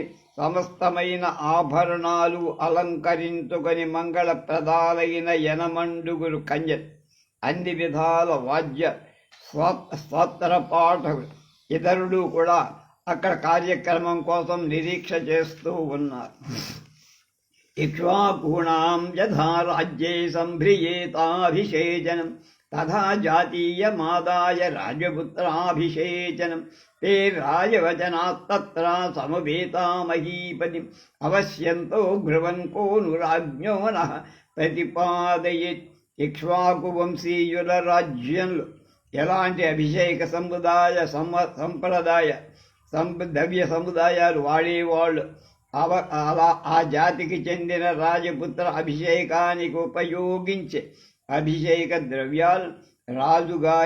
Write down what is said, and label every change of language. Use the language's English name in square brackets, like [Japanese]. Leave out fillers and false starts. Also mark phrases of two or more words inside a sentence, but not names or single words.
[Telugu] సమస్తమైన ఆభరణాలు అలంకరించుకొని మంగళప్రదాలైన యనమండుగురు కన్యలు, అన్ని విధాల వాద్య స్తోత్ర పాఠకులు ఇతరులు కూడా అక్కడ కార్యక్రమం కోసం నిరీక్ష చేస్తూ ఉన్నారు. [Sanskrit] ఇక్ష్వాకూణాం యథా రాజ్యే సంభ్రియేతాభిషేచనం తథా జాతీయమాదాయ రాజపుత్రాభిషేచనం. ते राजवचनास्तत्र समवेता महीपतिम् अवश्यन्तो ब्रुवन् को नु राज्ञो नः प्रतिपादयेत्. [Telugu] ఇక్ష్వాకు వంశీయుల రాజ్యంలో ఎలాంటి అభిషేక సంప్రదాయ ద్రవ్య సముదాయాలు వాడేవాళ్ళు అలా ఆ జాతికి చెందిన రాజపుత్ర అభిషేకానికి ఉపయోగించే అభిషేక ద్రవ్యాలు రాజుగారి